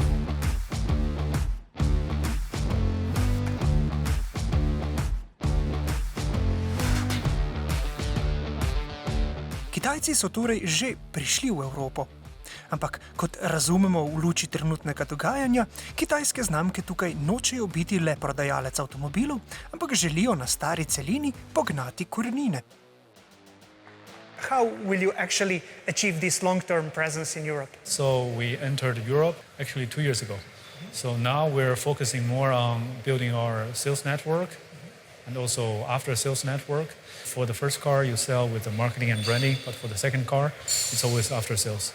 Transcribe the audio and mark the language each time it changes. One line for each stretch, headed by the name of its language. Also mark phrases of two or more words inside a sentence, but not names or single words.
Slovenian: Kitajci so torej že prišli v Evropo. Ampak, kot razumemo v luči trenutnega dogajanja, kitajske znamke tukaj nočejo biti le prodajalec avtomobilov, ampak želijo na stari celini pognati korenine.
English: How will you actually achieve this long-term presence in Europe? So we entered Europe actually 2 years ago. So now we're focusing more on building our sales network and also after-sales network. For the first car, you sell with the marketing and branding, but for the second car, it's always after-sales.